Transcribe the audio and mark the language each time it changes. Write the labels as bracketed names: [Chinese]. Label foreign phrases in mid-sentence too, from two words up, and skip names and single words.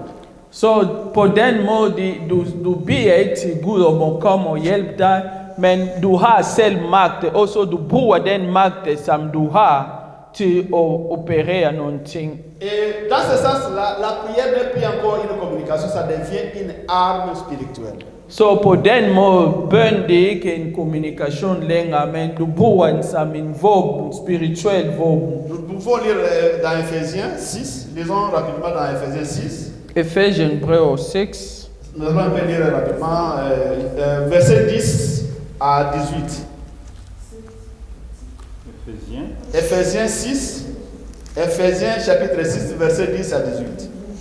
[Danish] Så på den måde, du beder ikke til Gud om at komme og hjælpe dig, men du har selv magt, og så du bruger den magt, som du har, til at operere nogle ting. [French] Et dans ce sens-là, la prière n'est plus encore une communication, ça devient une arme spirituelle. [Danish] Så på den måde, bøn det er ikke en kommunikation længere, men du bruger den som en våben, spirituel våben. [French] Nous pouvons lire dans Ephésiens 6, lisons rapidement dans Ephésiens 6. [Danish] Ephesians brev 6. [French] Nous allons un peu lire rapidement, verset 10 à 18. Ephésiens 6, Ephésiens chapitre 6, verset 10 à 18.